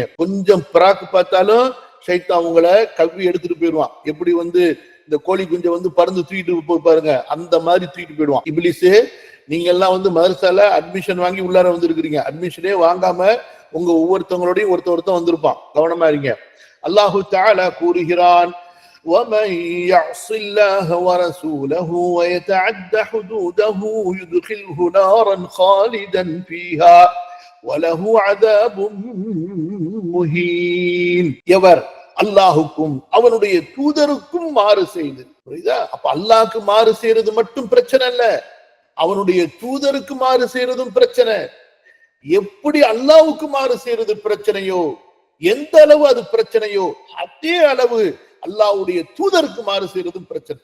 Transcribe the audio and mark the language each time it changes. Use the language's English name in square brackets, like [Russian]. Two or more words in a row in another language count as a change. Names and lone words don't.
[Tamil] கொஞ்சம் பிராக்கு பார்த்தாலும் ஷைத்தான் உங்களை கவ்வி எடுத்துட்டு போயிடுவான். எப்படி இந்த கோழி குஞ்சை பறந்து தூக்கிட்டு போய் பாருங்க, அந்த மாதிரி தூக்கிட்டு போயிடுவான் இப்லீஸ். நீங்க எல்லாம் மதரசால அட்மிஷன் வாங்கி உள்ளார வந்திருக்கிறீங்க, அட்மிஷனே வாங்காம உங்க ஒவ்வொருத்தவங்களோடையும் ஒருத்தன் வந்திருப்பான். கவனமா இருங்க. [Arabic] الله تعالى [Tamil] கூறுகிறான், [Arabic] وَمَن يَعْصِ اللَّهَ وَرَسُولَهُ وَيَتَعَدَّ حُدُودَهُ يُدْخِلْهُ نَارًا خَالِدًا فِيهَا وَلَهُ عَذَابٌ مُهِينٌ. [Tamil] எவர் அல்லாஹுக்கும் அவனுடைய தூதருக்கும் மாறு செய்து, புரியுதா? அப்ப அல்லாஹ்க்கு மாறு செய்யறது மட்டும் பிரச்சனை இல்ல, அவனுடைய தூதருக்கு மாறு செய்யறதும் பிரச்சனை. எப்படி அல்லாஹ்வுக்கு மாறு செய்யறது பிரச்சனையோ, எந்த அளவு அது பிரச்சனையோ, அதே அளவு அல்லாஹ்வுடைய தூதருக்கு மாறு செய்யறதும் பிரச்சனை.